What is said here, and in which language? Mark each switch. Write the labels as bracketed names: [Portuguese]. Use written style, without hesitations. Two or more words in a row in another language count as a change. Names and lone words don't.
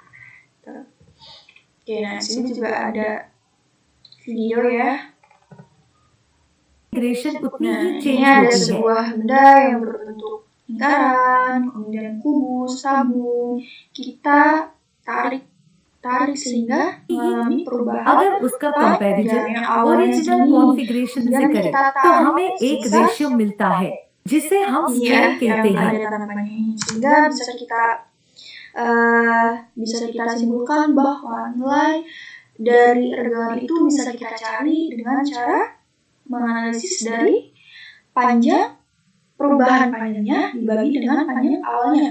[Indonesian] Oke, nah sini juga ada video ya. Nah, ini ada sebuah benda yang berbentuk lingkaran, kemudian kubus, tabung. Kita tarik sehingga mengalami perubahan [Hindi] अगर उसका कंपैरिजन [English] ओरिजिनल कॉन्फ़िगरेशन [Hindi] से करें तो हमें एक रेशियो मिलता है जिसे हम स्ट्रेन कहते हैं [Indonesian] sehingga bisa kita simpulkan bahwa nilai dari regangan itu bisa kita cari dengan cara menganalisis dari panjang perubahan panjangnya dibagi dengan panjang awalnya.